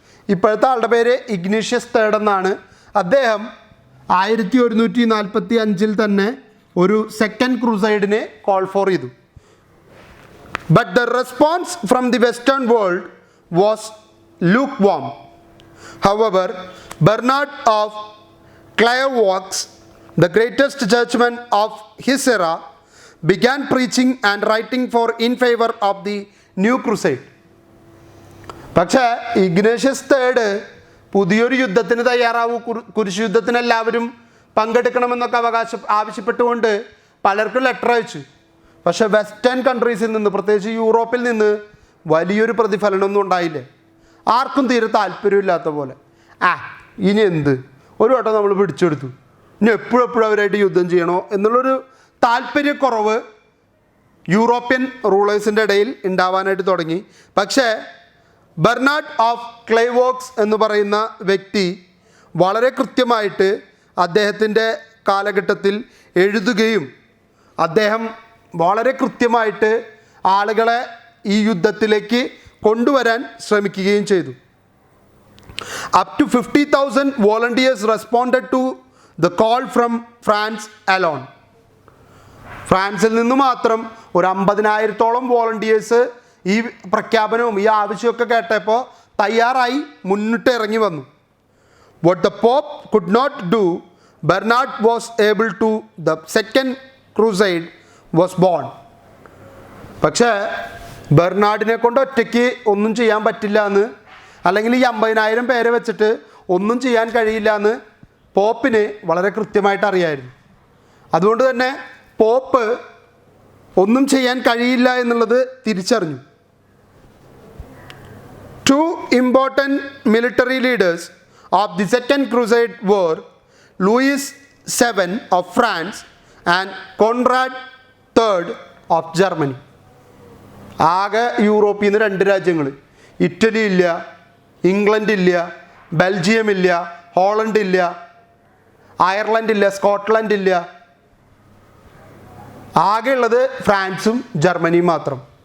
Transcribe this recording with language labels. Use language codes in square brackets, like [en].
[ml] ഇപ്പോഴത്തെ ആളുടെ പേര് ഇഗ്നേഷ്യസ് തേർഡ് എന്നാണ്. അദ്ദേഹം 1145 തന്നെ ഒരു സെക്കൻഡ് ക്രൂസൈഡിനെ കോൾ ഫോർ ചെയ്തു. [en] But the response from the western world was lukewarm. However Bernard of Clairvaux, the greatest churchman of his era, began preaching and writing in favor of the new crusade. [ml] പക്ഷേ Ignatius third പുതിയൊരു യുദ്ധത്തിന് തയ്യാറാവൂ, കുരിശ് യുദ്ധത്തിന് എല്ലാവരും പങ്കെടുക്കണമെന്നൊക്കെ ആവശ്യപ്പെട്ടുകൊണ്ട് പലർക്കും letter അയച്ചു. പക്ഷേ വെസ്റ്റേൺ കൺട്രീസിൽ നിന്ന്, പ്രത്യേകിച്ച് യൂറോപ്പിൽ നിന്ന് വലിയൊരു പ്രതിഫലനമൊന്നും ഉണ്ടായില്ല. ആർക്കും തീരെ താല്പര്യമില്ലാത്ത പോലെ, ഇനി എന്ത്, ഒരു വട്ടം നമ്മൾ പിടിച്ചെടുത്തു, ഇനി എപ്പോഴും അവരായിട്ട് യുദ്ധം ചെയ്യണോ എന്നുള്ളൊരു താല്പര്യക്കുറവ് യൂറോപ്യൻ റൂളേഴ്സിൻ്റെ ഇടയിൽ ഉണ്ടാവാനായിട്ട് തുടങ്ങി. പക്ഷേ ബെർണാഡ് ഓഫ് ക്ലൈവോക്സ് എന്ന് പറയുന്ന വ്യക്തി വളരെ കൃത്യമായിട്ട് അദ്ദേഹത്തിൻ്റെ കാലഘട്ടത്തിൽ എഴുതുകയും അദ്ദേഹം വളരെ കൃത്യമായിട്ട് ആളുകളെ ഈ യുദ്ധത്തിലേക്ക് കൊണ്ടുവരാൻ ശ്രമിക്കുകയും ചെയ്തു. [en] Up to 50,000 volunteers responded to the call from France alone. [ml] ഫ്രാൻസിൽ നിന്ന് മാത്രം ഒരു 50,000-ഓളം വോളണ്ടിയേഴ്സ് ഈ പ്രഖ്യാപനവും ഈ ആവശ്യമൊക്കെ കേട്ടപ്പോൾ തയ്യാറായി മുന്നിട്ട് ഇറങ്ങി വന്നു. [en] What the Pope could not do, Bernard was able to. The second crusade was born. [ml] പക്ഷേ ബെർണാഡിനെ കൊണ്ട് ഒറ്റയ്ക്ക് ഒന്നും ചെയ്യാൻ പറ്റില്ല എന്ന്, അല്ലെങ്കിൽ ഈ 50,000 പേരെ വെച്ചിട്ട് ഒന്നും ചെയ്യാൻ കഴിയില്ല എന്ന് പോപ്പിന് വളരെ കൃത്യമായിട്ട് അറിയായിരുന്നു. അതുകൊണ്ട് തന്നെ പോപ്പ് ഒന്നും ചെയ്യാൻ കഴിയില്ല എന്നുള്ളത് തിരിച്ചറിഞ്ഞു. [en] Two important military leaders of the Second Crusade were Louis VII of France and Conrad III of Germany. [ml] ആകെ യൂറോപ്പിൽ നിന്ന് 2 രാജ്യങ്ങൾ, ഇറ്റലി ഇല്ല, ഇംഗ്ലണ്ട് ഇല്ല, ബെൽജിയം ഇല്ല, ഹോളണ്ട് ഇല്ല, അയർലൻഡ് ഇല്ല, സ്കോട്ട്ലൻഡ് ഇല്ല, ആകെയുള്ളത് ഫ്രാൻസും ജർമ്മനിയും മാത്രം.